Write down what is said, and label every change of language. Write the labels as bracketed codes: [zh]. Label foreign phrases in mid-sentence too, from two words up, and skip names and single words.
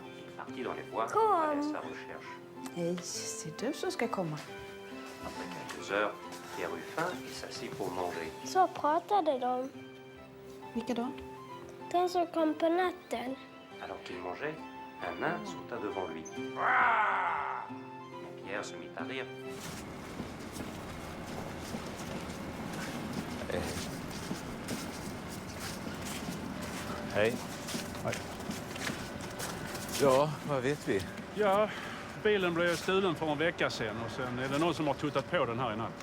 [sv] Kom! Hej, det är du som ska komma. Så pratade de. Vilka då? Den som kom på natten. [fr] Alors qu'il mangeait, un nain sauta devant lui. Pierre se mit à rire. [sv] Hej. Ja, vad vet vi? Ja, bilen blev stulen för en vecka sedan och sen är det någon som har tuttat på den här i natt.